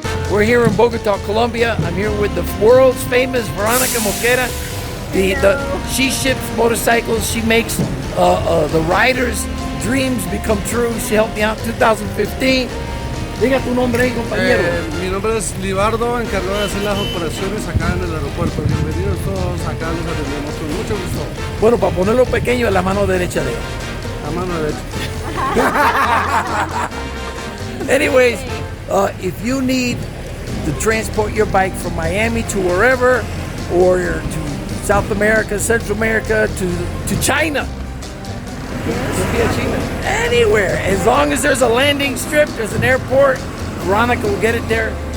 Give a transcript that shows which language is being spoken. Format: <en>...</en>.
<en>We're here in Bogota, Colombia. I'm here with the world's famous Veronica Moquera. She ships motorcycles. She makes the riders' dreams become true. She helped me out in 2015.</en> <es>Diga tu nombre ahí, compañero. Mi nombre es Libardo, encargado de hacer las operaciones acá en el aeropuerto. Bienvenidos todos, acá les atendemos con mucho gusto. Bueno, para ponerlo pequeño, es la mano derecha de él. La mano derecha.</es> <en>Anyways, if you need to transport your bike from Miami to wherever, or to South America, Central America, to China. Anywhere. As long as there's a landing strip, there's an airport, Veronica will get it there.</en>